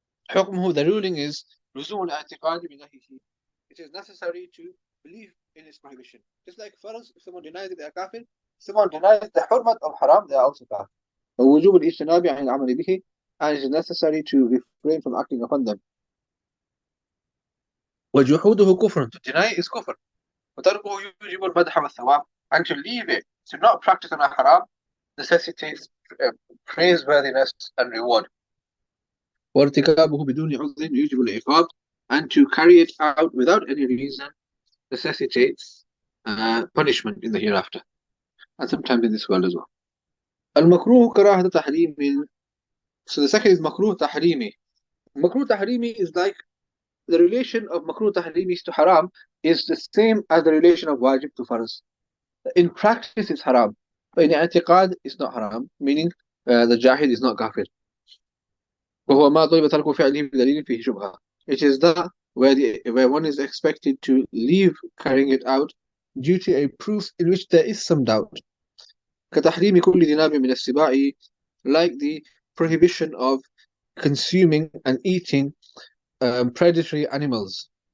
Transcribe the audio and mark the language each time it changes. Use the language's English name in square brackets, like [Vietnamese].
[Arabic] حكمه, [English] the ruling is [Arabic] لزوم الاعتقاد بنهيه. [English] It is necessary to believe in its prohibition. Just like farz, if someone denies it, they are kafir. If someone denies the hurmat of haram, they are also kafir. [Arabic] ووجوب الاجتناب عن العمل به, [English] and it is necessary to refrain from acting upon them. [Arabic] وجحوده كفر, [English] to deny is kufr. [Arabic] وتركه يوجب المدح والثواب, [English] and to leave it, to not practice on a haram, necessitates praiseworthiness and reward. [Arabic] وارتكابه بدون عذر يوجب العقاب, [English] and to carry it out without any reason necessitates punishment in the hereafter, and sometimes in this world as well. [Arabic] المكروه كراهة تحريم. [English] So the second is makruh tahrimi. Makruh tahrimi is like the relation of makruh tahrimi to haram is the same as the relation of wajib to farz. In practice it's haram, but in i'tiqad it's not haram, meaning the jahid is not kafir. [Arabic] وهو ما طلب ترك فعله بدليل فيه شبهة. [English] It is that where one is expected to leave carrying it out due to a proof in which there is some doubt. [Arabic] كتحريم كل ذناب من السباع, [English] like the prohibition of consuming and eating predatory animals.